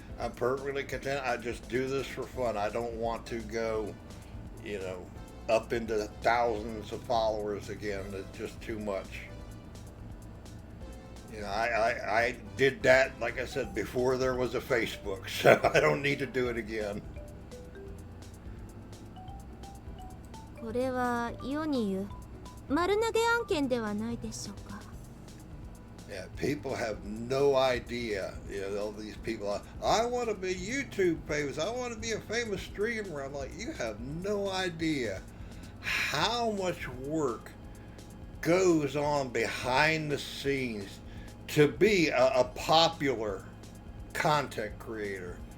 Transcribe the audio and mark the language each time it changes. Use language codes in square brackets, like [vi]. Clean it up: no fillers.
[en] I'm perfectly content. I just do this for fun. I don't want to go, you know, up into thousands of followers again. It's just too much. You know, I did that, like I said, before there was a Facebook, so I don't need to do it again. [ja] これは世に言う丸投げ案件ではないでしょうか。 [en] Yeah, people have no idea. You know, all these people, I want to be YouTube famous. I want to be a famous streamer. I'm like, you have no idea how much work goes on behind the scenes to be a popular content creator.